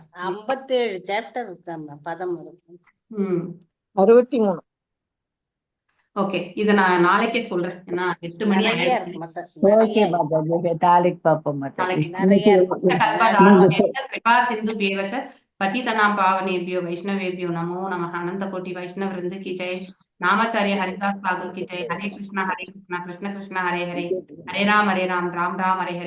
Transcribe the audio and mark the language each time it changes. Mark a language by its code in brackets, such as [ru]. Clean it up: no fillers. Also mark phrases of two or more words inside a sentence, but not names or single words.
[ta] 57 சாப்டர் இருக்கு, பதம் இருக்கு. 63. ஓகே, இத நான் நாளைக்கே சொல்றேன். ஏன்னா 8 மணி நிறைய ஆயிடுச்சு. இருக்கு மத்த, ஓகே மாதாஜி, நாளைக்கு பார்ப்போம் மாதாஜி. நிறைய இருக்கு. [sa] कृपा सिन्धु भेवच्च पतितनां पावनेभ्यो वैष्णवेभ्यो नमो नमः। [hi] अनंत कोटि वैष्णव वृंद की जय। नामाचार्य हरिदास सागर की जय। [sa] हरे कृष्णा कृष्ण कृष्ण हरे हरे, [hi] हरे राम राम राम हरे हरे।